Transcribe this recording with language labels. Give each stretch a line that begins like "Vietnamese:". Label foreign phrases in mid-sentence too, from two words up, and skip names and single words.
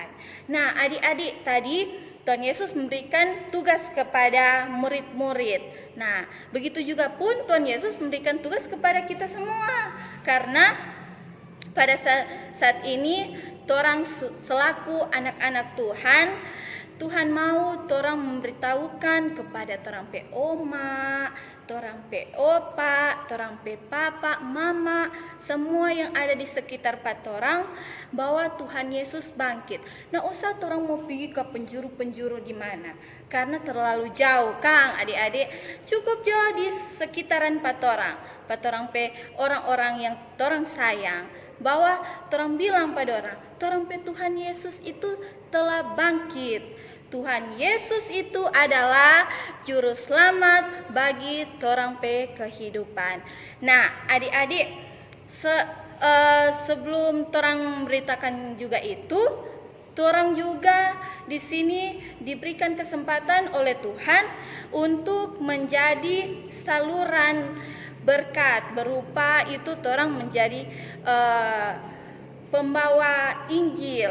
Indonesian: Nah, adik-adik, tadi Tuhan Yesus memberikan tugas kepada murid-murid. Nah, begitu juga pun Tuhan Yesus memberikan tugas kepada kita semua. Karena pada saat ini torang selaku anak-anak Tuhan mau torang memberitahukan kepada
Manado Malay: torang pe oma, torang pe opa, torang pe papa,
Indonesian: mama, semua yang ada di sekitar torang bahwa Tuhan Yesus bangkit. Nah, usah torang mau pergi ke penjuru-penjuru di mana, karena terlalu jauh, Kang, adik-adik. Cukup jauh di sekitaran
Manado Malay: torang pe orang-orang
Indonesian: yang torang sayang, bahwa torang bilang pada orang,
Manado Malay: torang pe Tuhan
Indonesian: Yesus itu telah bangkit. Tuhan Yesus itu adalah juru selamat bagi
Manado Malay: torang pe kehidupan.
Indonesian: Nah, adik-adik, sebelum torang memberitakan juga itu, torang juga di sini diberikan kesempatan oleh Tuhan untuk menjadi saluran berkat, berupa itu torang menjadi pembawa Injil.